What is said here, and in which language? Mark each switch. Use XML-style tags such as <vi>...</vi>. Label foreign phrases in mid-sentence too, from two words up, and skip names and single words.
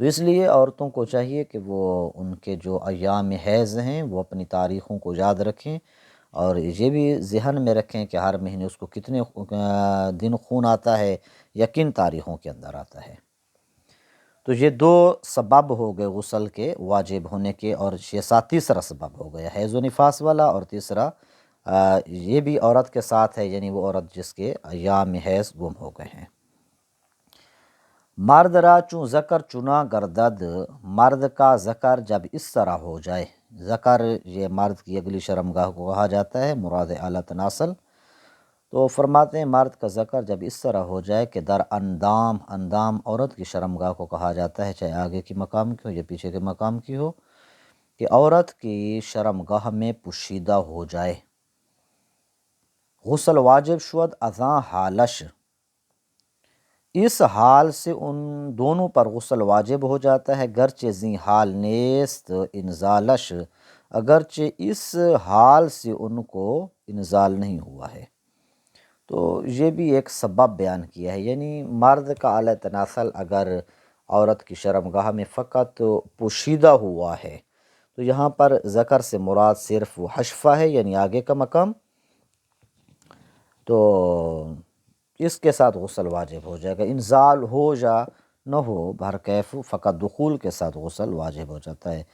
<ur>تو اس لیے عورتوں کو چاہیے کہ وہ ان کے جو ایام حیض ہیں وہ اپنی تاریخوں کو یاد رکھیں، اور یہ بھی ذہن میں رکھیں کہ ہر مہینے اس کو کتنے دن خون آتا ہے یا کن تاریخوں کے اندر آتا ہے۔ تو یہ دو سبب ہو گئے غسل کے واجب ہونے کے، اور یہ ساتھ تیسرا سبب ہو گیا حیض و نفاس والا، اور تیسرا یہ بھی عورت کے ساتھ ہے، یعنی وہ عورت جس کے ایام حیض گم ہو گئے ہیں۔</ur> <fa>مرد را چون ذکر چنا گردد،</fa> <ur>مرد کا ذکر جب اس طرح ہو جائے، ذکر یہ مرد کی اگلی شرمگاہ کو کہا جاتا ہے، مراد اعلیٰ تناسل۔ تو فرماتے ہیں مرد کا ذکر جب اس طرح ہو جائے کہ</ur> <fa>در اندام،</fa> <ur>اندام عورت کی شرمگاہ کو کہا جاتا ہے، چاہے آگے کی مقام کی ہو یا پیچھے کے مقام کی ہو، کہ عورت کی شرمگاہ میں پوشیدہ ہو جائے،</ur> <fa>غسل واجب شود ازاں حالش،</fa> <ur>اس حال سے ان دونوں پر غسل واجب ہو جاتا ہے،</ur> <fa>گرچہ زی حال نیست انزالش،</fa> <ur>اگرچہ اس حال سے ان کو انزال نہیں ہوا ہے۔ تو یہ بھی ایک سبب بیان کیا ہے، یعنی مرد کا اعلیٰ تناسل اگر عورت کی شرمگاہ میں فقط پوشیدہ ہوا ہے، تو یہاں پر ذکر سے مراد صرف حشفہ ہے، یعنی آگے کا مقام، تو اس کے ساتھ غسل واجب ہو جائے گا، انزال ہو یا نہ ہو بہرکیف فقط دخول کے ساتھ غسل واجب ہو جاتا ہے۔</ur>